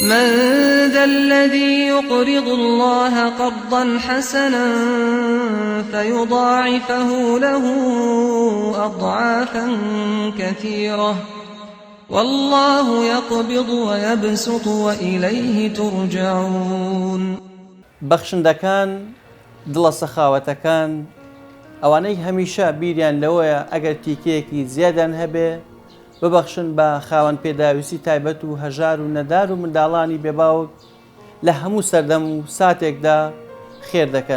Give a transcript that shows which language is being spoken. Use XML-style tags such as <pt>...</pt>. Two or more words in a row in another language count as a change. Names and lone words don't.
<ar>من ذا الذي يقرض الله قرضا حسنا فيضاعفه له أضعافا كثيرة والله يقبض ويبسط وإليه ترجعون.</ar> <ckb>بەخشندەکان دڵە سەخاوەتەکان ئەوانەی هەمیشە بیریان لەوەیە ئەگەر تیکەیەکی زیادان هەبێ ببەخشن بە خاوەن پێداویستی تایبەت و هەژار و نەدار و منداڵانی بێباوک لە هەموو سەردەم و ساتێکدا خێر دەکەن.</ckb>